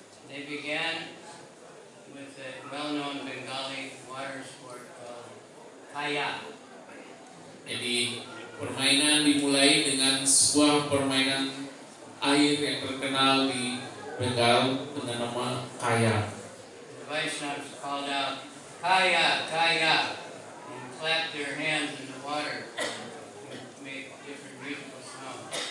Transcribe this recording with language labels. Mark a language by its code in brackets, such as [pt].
[en] They began with a well-known Bengali water sport called Kaya. [id] Jadi permainan dimulai dengan sebuah permainan air yang terkenal di Bengal dengan nama Kaya. [en] The Vaishnavas called out, Kaya, Kaya, and clapped their hands in the water to make different musical sounds.